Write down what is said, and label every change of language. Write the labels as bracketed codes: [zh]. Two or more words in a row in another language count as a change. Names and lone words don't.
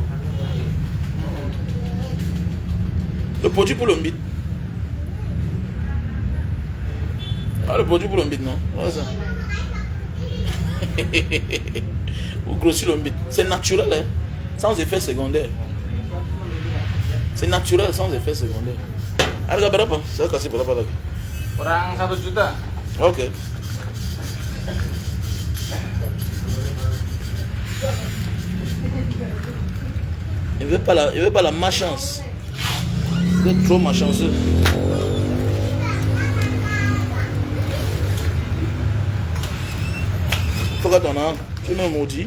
[fr] Le produit pour l'ombit. Ah, le produit pour l'ombit, non? Voilà ça. Vous grossissez l'ombit. C'est naturel, hein? Sans effet secondaire. C'est naturel, sans effet secondaire. [id] Harga berapa? Saya kasih berapa lagi? Kurang 1 juta. [fr] Ok. Il veut pas la malchance. Vous êtes trop malchanceux. Faut que ton argent, tu me maudis.